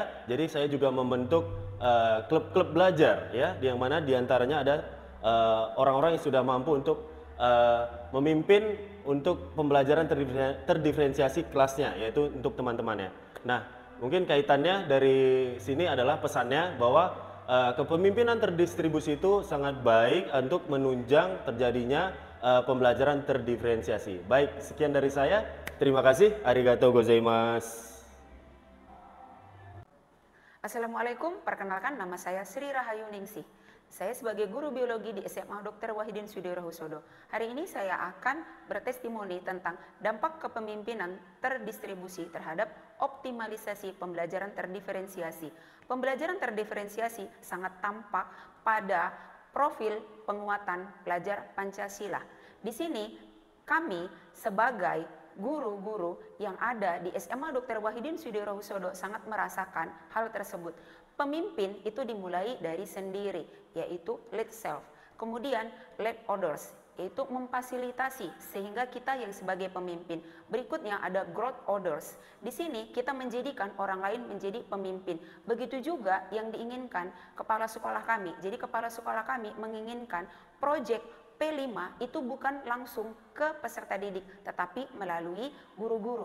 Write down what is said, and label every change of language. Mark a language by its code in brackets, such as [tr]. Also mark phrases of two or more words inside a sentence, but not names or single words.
[id] Jadi saya juga membentuk klub-klub belajar ya, yang mana diantaranya ada orang-orang yang sudah mampu untuk memimpin untuk pembelajaran terdiferensiasi kelasnya, yaitu untuk teman-temannya. Nah, mungkin kaitannya dari sini adalah pesannya bahwa kepemimpinan terdistribusi itu sangat baik untuk menunjang terjadinya pembelajaran terdiferensiasi. Baik, sekian dari saya. Terima kasih. [ja] ありがとうございます. [id] Assalamualaikum, perkenalkan nama saya Sri Rahayu Ningsih. Saya sebagai guru biologi di SMA Dr. Wahidin Sudarsono. Hari ini saya akan bertestimoni tentang dampak kepemimpinan terdistribusi terhadap optimalisasi pembelajaran terdiferensiasi. Pembelajaran terdiferensiasi sangat tampak pada profil penguatan pelajar Pancasila. Di sini kami sebagai guru-guru yang ada di SMA Dr. Wahidin Sudarsono sangat merasakan hal tersebut. Pemimpin itu dimulai dari sendiri, yaitu [en] lead self. Kemudian lead others, [id] yaitu memfasilitasi sehingga kita yang sebagai pemimpin. Berikutnya ada [en] growth others. [id] Di sini kita menjadikan orang lain menjadi pemimpin. Begitu juga yang diinginkan kepala sekolah kami. Jadi kepala sekolah kami menginginkan proyek P5 itu bukan langsung ke peserta didik, tetapi melalui guru-guru.